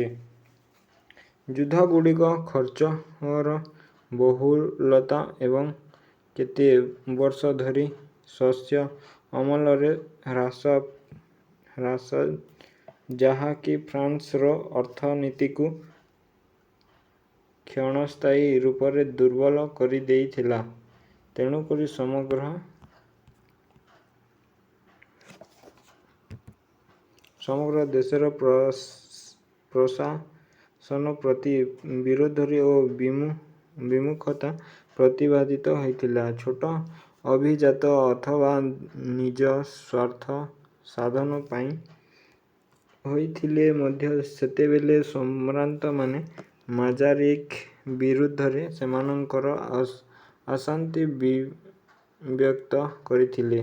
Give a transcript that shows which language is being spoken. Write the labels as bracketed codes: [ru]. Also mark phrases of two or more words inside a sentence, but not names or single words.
[or] ଯୁଦ୍ଧଗୁଡ଼ିକ ଖର୍ଚ୍ଚର ବହୁଳତା ଏବଂ କେତେ ବର୍ଷ ଧରି ଶସ୍ୟ ଅମଳରେ ହ୍ରାସ ଯାହାକି ଫ୍ରାନ୍ସର ଅର୍ଥନୀତି କୁ କ୍ଷଣସ୍ଥାୟୀ ରୂପରେ ଦୁର୍ବଳ କରି ଦେଇଥିଲା। ତେଣୁକରି ସମଗ୍ର ଦେଶର ପ୍ରଶାସନ ପ୍ରତି ବିରୋଧରେ ଓ ବିମୁଖତା ପ୍ରତିପାଦିତ ହୋଇଥିଲା। ଛୋଟ ଅଭିଜାତ ଅଥବା ନିଜ ସ୍ୱାର୍ଥ ସାଧନ ପାଇଁ ହୋଇଥିଲେ ମଧ୍ୟ ସେତେବେଳେ ସମ୍ଭ୍ରାନ୍ତମାନେ ମାଜାରିକ୍ ବିରୁଦ୍ଧରେ ସେମାନଙ୍କର ଅଶାନ୍ତି ବ୍ୟକ୍ତ କରିଥିଲେ।